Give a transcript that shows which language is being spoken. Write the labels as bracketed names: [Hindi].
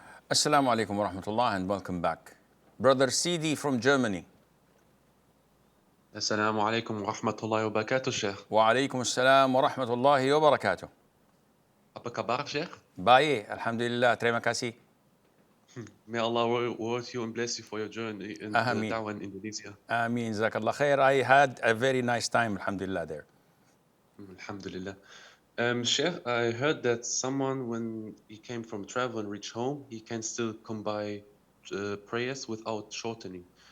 [English] Assalamu alaikum wa rahmatullah and welcome back. Brother CD from Germany. [Arabic] السلام عليكم ورحمة الله وبركاته شيخ. وعليكم السلام ورحمة الله وبركاته. [Indonesian] Apa kabar Sheikh? Baik, Alhamdulillah, terima kasih. [English] May Allah reward you and bless you for your journey in the Ameen. da'wah in Indonesia. Ameen, Jazakallah khair. I had a very nice time, Alhamdulillah, there. Alhamdulillah. Sheikh, I heard that someone, when he came from travel and reached home, he can still combine prayers without shortening.